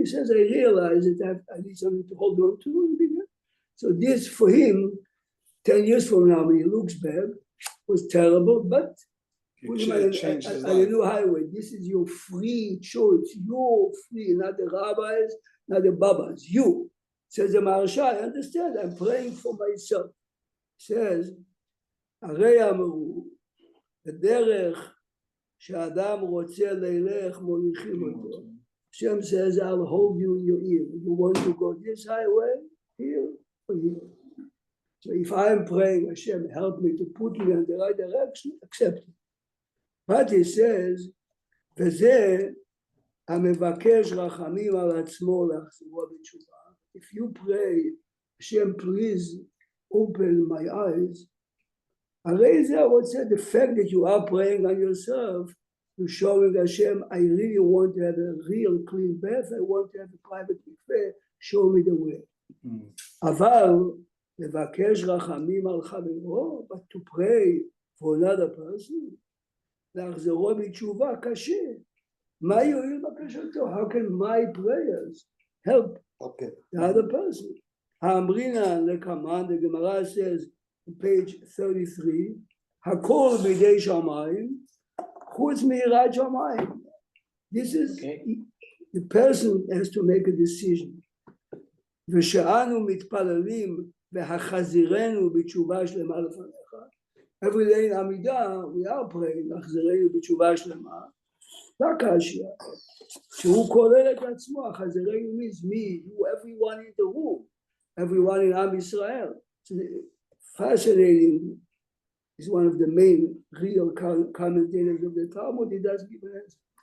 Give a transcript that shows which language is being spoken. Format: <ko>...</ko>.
<en>He says, I realized that I need something to hold on to. So this, for him, 10 years from now, when he looks back, was terrible, but put him on a new highway. This is your free choice. You're free, not the rabbis, not the babas. You. Says the Maharsha, I understand, I'm praying for myself.</en> <he>Says, הרי אמרו, בדרך שאדם רוצה ללך מוליכים אותו.</he> <en>Hashem says, I'll hold you in your ear. You want to go this highway, here or here. So if I'm praying, Hashem, help me to put me in the right direction, accept it. But he says,</en> <he>וזה המבקש רחמים על עצמו להחזירו בתשובה.</he> <en>If you pray, Hashem, please open my eyes. I would say the fact that you are praying on yourself, you're showing Hashem, I really want to have a real clean bath. I want to have a private mikveh. Show me the way.</en> <he>אבל לבקש רחמים על חברו,</he> <en>but to pray for another person,</en> <he>להחזירו בתשובה קשה. מה יועיל בקשתו?</he> <en>How can my prayers help the other person?</en> <he>האמרינן לקמן,</he> <en>the Gemara says, on page 33,</en> <he>הכל בידי שמיים, חוץ מיראת שמיים.</he> <en>This is, the person has to make a decision.</en> <he>ושאנו מתפללים והחזירנו בתשובה שלמה לפניך.</he> <en>Every day in עמידה, we are praying,</en> <he>החזירנו בתשובה שלמה. רק השיה, שהוא כולל את עצמו, החזירנו</he> <en>means me, you, everyone in the room, everyone in Am Yisrael. So fascinating, is one of the main real commentators of the Talmud. He does give an answer.</en>